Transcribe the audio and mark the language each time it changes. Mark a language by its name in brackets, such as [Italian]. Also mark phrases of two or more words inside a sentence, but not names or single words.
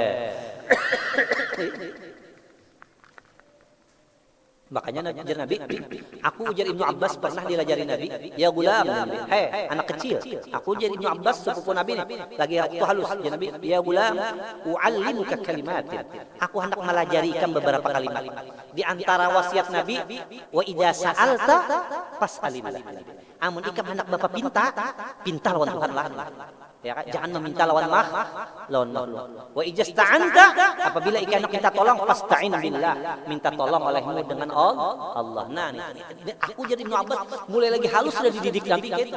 [Banjar] Makanya ajar Nabi, aku ujar Ibnu Abbas pernah diajari Nabi, [Arabic] يا غلام, [Banjar] hei anak kecil, aku ujar Ibnu Abbas sepupu Nabi nih, lagi waktu halus, ya Nabi, [Arabic] يا غلام, أعلمك كلمات, [Banjar] aku hendak melajari ikan beberapa kalimat. Di antara wasiat Nabi, [Arabic] وإذا سألت فاسأل الله. [Banjar] Amun ikam hendak bapak pinta lawan Tuhan lah. Ya kan? Jangan meminta lawan makhluk. [Arabic] وإذا استعنت, [Banjar] apabila ikan nak minta tolong [Arabic] فاستعن بالله, [Banjar] minta tolong olehmu dengan Allah. Nah, ini aku jadi Ibnu Abbas mulai lagi halus sudah dididik Nabi gitu.